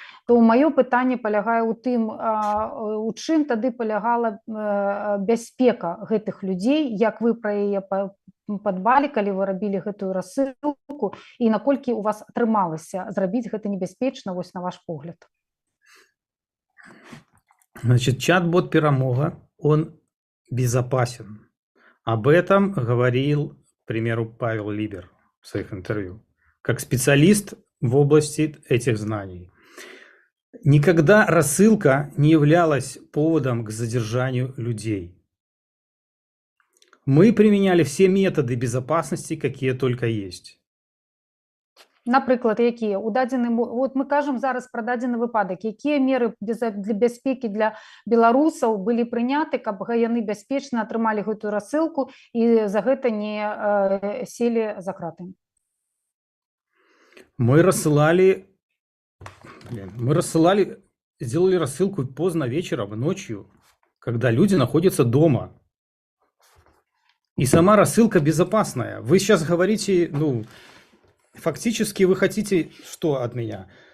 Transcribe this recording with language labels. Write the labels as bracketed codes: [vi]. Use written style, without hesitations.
[be] То маё пытанне палягае ў тым, у чым тады палягала бяспека гэтых людзей, як вы пра яе падбалі, калі вы рабілі гэтую рассылку, і наколькі у вас атрымалася зрабіць гэта небяспечна, вось на ваш погляд? [ru] Значит, чат-бот «Перемога», он безопасен. Об этом говорил, к примеру, Павел Либер в своих интервью, как специалист в области этих знаний. Никогда рассылка не являлась поводом к задержанию людей. Мы применяли все методы безопасности, какие только есть. [be] Напрыклад, якія? Вот мы кажам зараз пра дадзены выпадак. Якія меры для бяспекі для беларусаў былі прыняты, каб яны бяспечна атрымалі гэтую рассылку і за гэта не селі за краты? [ru] Мы рассылали, сделали рассылку поздно вечером, ночью, когда люди находятся дома. И сама рассылка безопасная. Вы сейчас говорите, фактически вы хотите что от меня?